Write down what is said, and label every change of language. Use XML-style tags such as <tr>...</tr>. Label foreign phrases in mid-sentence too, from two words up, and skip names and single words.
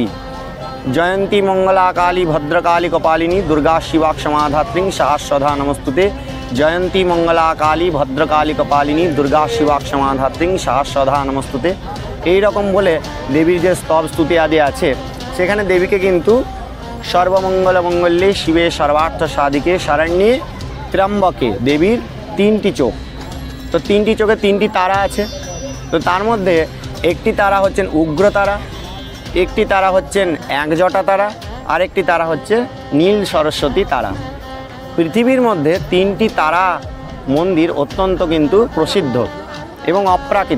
<sa>জয়ন্তী মঙ্গলা কালী ভদ্রকালী কপালিনী দুর্গা শিবা ক্ষমাধাত্রী সহস্রধা নমস্তুতে। জয়ন্তী মঙ্গলা কালী ভদ্রকালী কপালিনী দুর্গা শিবা ক্ষমাধাত্রী সহস্রধা নমস্তুতে।</sa> <bn>এইরকম বলে দেবীর যে স্তব স্তুতি আদি আছে, সেখানে দেবীকে কিন্তু</bn> <sa>সর্বমঙ্গল মঙ্গল্যে শিবে সর্বার্থ সাধিকে শরণ্যে ত্র্যম্বকে।</sa> <bn>দেবীর 3টি চোখ, তো 3টি চোখে 3টি তারা আছে। তো তার মধ্যে একটি তারা হচ্ছেন উগ্র তারা, একটি তারা হচ্ছেন একজটা তারা, আরেকটি তারা হচ্ছে নীল সরস্বতী তারা। পৃথিবীর মধ্যে 3টি তারা মন্দির অত্যন্ত কিন্তু প্রসিদ্ধ এবং অপ্রাকৃত।</bn>